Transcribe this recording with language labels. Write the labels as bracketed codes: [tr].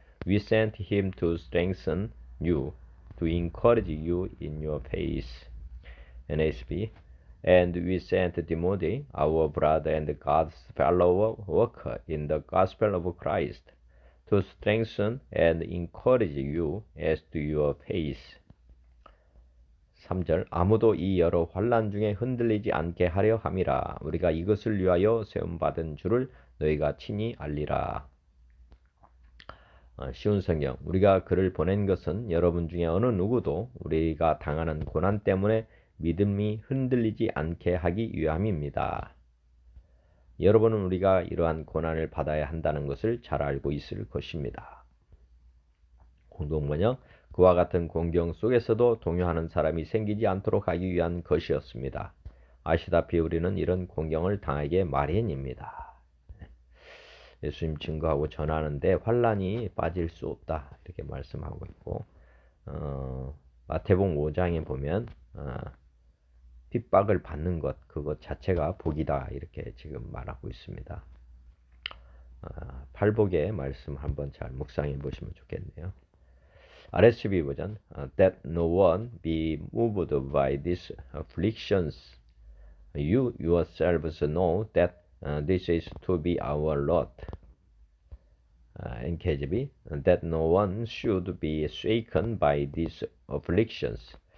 [en] We sent him to strengthen you, to encourage you in your faith. NSB. And we sent Timothy, our brother and God's fellow worker in the gospel of Christ, to strengthen and encourage you as to your faith. [ko] 3절 아무도 이 여러 환난 중에 흔들리지 않게 하려 함이라. 우리가 이것을 위하여 세움받은 줄을 너희가 친히 알리라. 쉬운 성경. 우리가 그를 보낸 것은 여러분 중에 어느 누구도 우리가 당하는 고난 때문에 믿음이 흔들리지 않게 하기 위함입니다. 여러분은 우리가 이러한 고난을 받아야 한다는 것을 잘 알고 있을 것입니다. 공동번역. 그와 같은 공경 속에서도 동요하는 사람이 생기지 않도록 하기 위한 것이었습니다. 아시다시피 우리는 이런 공경을 당하기에 마련입니다. 예수님 증거하고 전하는데 환난이 빠질 수 없다 이렇게 말씀하고 있고 마태복음 5장에 보면 핍박을 받는 것 그것 자체가 복이다 이렇게 지금 말하고 있습니다. 팔복의 말씀 한번 잘 묵상해 보시면 좋겠네요. [en] RSV 버전 That no one be moved by these afflictions. You yourselves know that this is to be our lot. NKJV That no one should be shaken by these afflictions.